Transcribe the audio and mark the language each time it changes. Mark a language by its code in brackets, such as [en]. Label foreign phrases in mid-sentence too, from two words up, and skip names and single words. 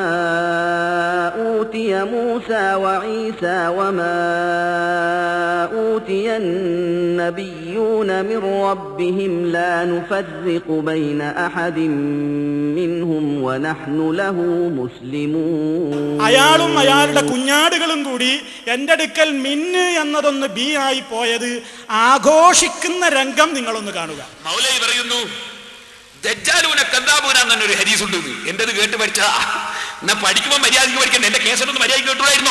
[ar] أوتي موسى وعيسى وما أوتي النبيون من ربهم لا نفرق بين أحد منهم ونحن له مسلمون. [ml] അയാളും അയാളുടെ കുഞ്ഞാടുകളും കൂടി എൻ്റെ അടുക്കൽ മിന്ന് എന്നതൊന്ന് ബി ആയി പോയത് ആഘോഷിക്കുന്ന രംഗം നിങ്ങളൊന്ന് കാണുക. മൗലവി പറയുന്നു [ar] دجالون كذابون [ml] എന്നൊരു ഹദീസ് ഉണ്ട്. എന്റേത് കേട്ട് പഠിച്ചതാ. എന്നാ പഠിക്കുമ്പോൾ മര്യാദയ്ക്ക് പഠിക്കണ്ട. എന്റെ കേസറ്റൊന്ന് മര്യാദയ്ക്ക് കേട്ടുകൂടായിരുന്നോ?